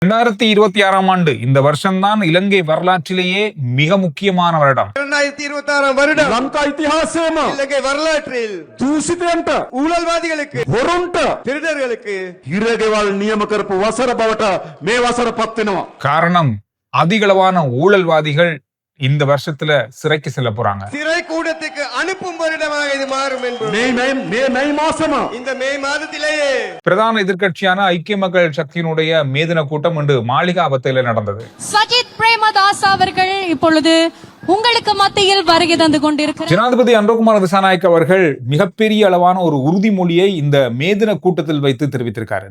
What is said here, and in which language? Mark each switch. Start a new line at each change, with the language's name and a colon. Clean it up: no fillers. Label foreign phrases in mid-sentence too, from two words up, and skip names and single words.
Tamil: 2026 ஆண்டு இந்த வருஷம்தான் இலங்கை வரலாற்றிலேயே மிக முக்கியமான வருடம். 2026 வருடம்
Sinhala: ලංකා ඉතිහාසයේම
Tamil: இலங்கை வரலாற்றில்
Sinhala: දූෂිතයන්ට
Tamil: ஊழல்வாதிகளுக்கு
Sinhala: හොරුන්ට
Tamil: திருடர்களுக்கு
Sinhala: හිරගෙවල් නියම කරපු වසර බවට මේ වසර පත් වෙනවා.
Tamil: காரணம், அதிகளவான ஊழல்வாதிகள் இந்த வருஷத்துல சிறைக்கு செல்ல போறாங்க. சிறை கூடத்துக்கு அனுப்பும் வருடமாக இது மாறும் என்பது
Sinhala: මේ මාසම
Tamil: இந்த மே மாதத்திலேயே பிரதான எதிர்க்கட்சியான ஐக்கிய மக்கள் சக்தியினுடைய மேதின கூட்டம் இன்று மாளிகாவத்தையில நடந்தது. சஜித் பிரேமதாஸ் அவர்கள் இப்பொழுது உங்களுக்கு மத்தியில் வருகை தந்து கொண்டிருக்கிறார். ஜனாதிபதி அனுரகுமார திசாநாயக்க அவர்கள் மிகப்பெரிய அளவான ஒரு உறுதிமொழியை இந்த மேதின கூட்டத்தில் வைத்து தெரிவித்திருக்காரு.